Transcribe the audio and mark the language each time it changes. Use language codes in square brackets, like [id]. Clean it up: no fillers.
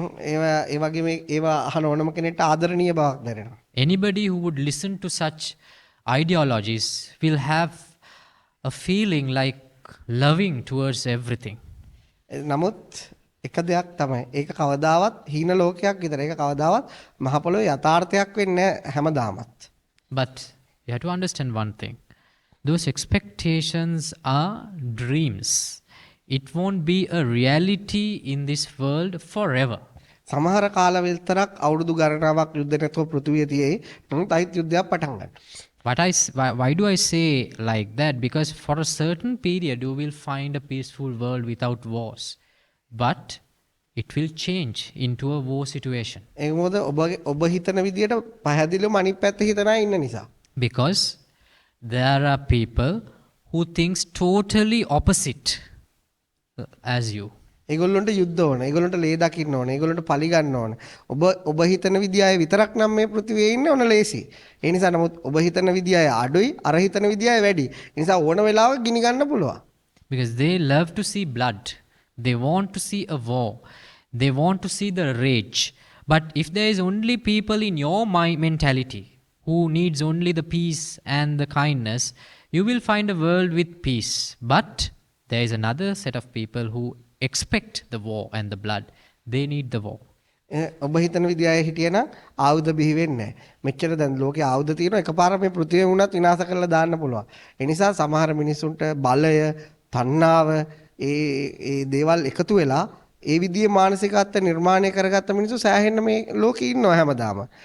[si] ඒ වගේම ඒවා අහන ඕනම කෙනෙක්ට ආදරණීය බවක් දැනෙනවා. [en] Anybody who would listen to such ideologies will have a feeling like loving towards everything. [si] නමුත් එක දෙයක් තමයි ඒක කවදාවත් හීන ලෝකයක් විතර ඒක කවදාවත් මහ පොළොවේ යථාර්ථයක් වෙන්නේ නැහැ හැමදාමත්. [en] But you have to understand one thing. Those expectations are dreams. It won't be a reality in this world forever. [si] සමහර කාල විතරක් අවුරුදු ගණනාවක් යුද්ධ නැතුව පෘථිවිය තියේ. නමුත් අයිත් යුද්ධයක් පටන් ගන්නවා. [en] Why do I say like that? Because for a certain period you will find a peaceful world without wars. But it will change into a war situation. [si] ඒක මොකද ඔබ හිතන විදියට පහදිලිවම අනිත් පැත්තේ හිතන අය ඉන්න නිසා. [en] Because there are people who thinks totally opposite as you. [si] ඒගොල්ලන්ට යුද්ධ ඕන. ඒගොල්ලන්ට ලේ දකින්න ඕන. ඒගොල්ලන්ට පලි ගන්න ඕන. ඔබ හිතන විදිය අය විතරක් නම් මේ පෘථිවියේ ඉන්නේ ඕන ලේසි. ඒ නිසා නමුත් ඔබ හිතන විදිය අය අඩුයි, අර හිතන විදිය අය වැඩි. ඒ නිසා ඕන වෙලාවක ගිනි ගන්න පුළුවන්. [en] Because they love to see blood. They want to see a war. They want to see the rage. But if there is only people in your mentality who needs only the peace and the kindness, you will find a world with peace. But there is another set of people who expect the war and the blood. They need the war. [si] ඔබ හිතන විදිහයි හිටියනම් ආයුධ බිහි වෙන්නේ නැහැ. මෙච්චර දැන් ලෝකේ ආයුධ තියෙනවා එකපාර මේ පෘථිවිය වුණත් විනාශ කරලා දාන්න පුළුවන්. ඒ නිසා සමහර මිනිසුන්ට බලය, තණ්හාව ඒ දේවල් එකතු වෙලා ඒ විදිහේ මානසිකත්ව නිර්මාණය කරගත්ත මිනිස්සු සෑහෙන්න මේ ලෝකේ ඉන්නවා හැමදාම.